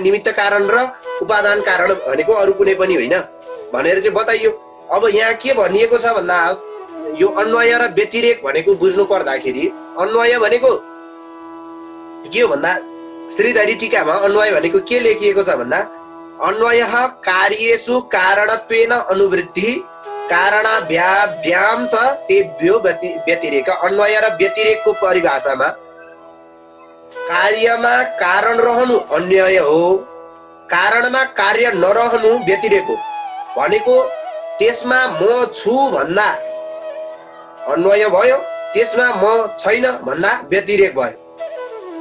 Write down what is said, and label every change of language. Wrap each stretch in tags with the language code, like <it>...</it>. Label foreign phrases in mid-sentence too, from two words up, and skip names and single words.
<ne>निमित्त कारण र उपादान कारण भनेको अरु कुनै पनि होइन भनेर चाहिँ बताइयो। अब यहाँ के भनिएको छ भन्दा यो अन्वय र व्यतिरेक भनेको बुझ्नु पर्दाखेरि अन्वय भनेको के हो भन्दा श्रीधरी टीकामा अन्वय भनेको के लेखिएको छ भन्दा</ne> <sa>अन्वयः कार्येषु कारणत्वेन अनुवृत्ति कारणाभ्याम च तेभ्यो व्यतिरेक।</sa> <ne>अन्वय र व्यतिरेकको परिभाषामा कार्यमा कारण रहनु अन्वय हो, कारणमा कार्य नरहनु व्यतिरेक हो। भनेको त्यसमा म छु भन्दा अन्वय भयो, त्यसमा म छैन भन्दा व्यतिरेक भयो।</ne>